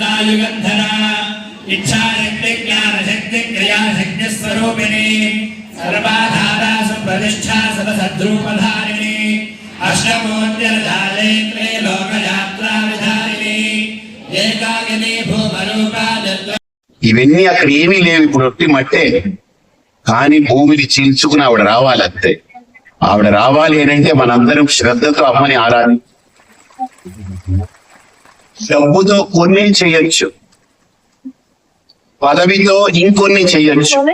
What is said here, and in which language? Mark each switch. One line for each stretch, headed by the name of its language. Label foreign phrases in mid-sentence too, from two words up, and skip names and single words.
Sanskrit: युगंधरा इच्छाशक्ति ज्ञानशक्ति क्रियाशक्ति स्वरूपिणी सर्वाधारा सुप्रतिष्ठा सदसद्रूपधारिणी अष्टमूर्तिर्जाले त्रैलोकयात्रा विधारिणी ఏకాకిని భూమరూపా
Telugu: ఇవన్నీ అక్కడ ఏమీ లేవు. ఇప్పుడు ఒట్టి మట్టే, కానీ భూమిని చీల్చుకుని ఆవిడ రావాలి. అంతే. ఆవిడ రావాలి అంటే మనందరం శ్రద్ధతో అమ్మని ఆరాధి. డబ్బుతో కొన్ని చేయొచ్చు, పదవితో ఇంకొన్ని చేయొచ్చు.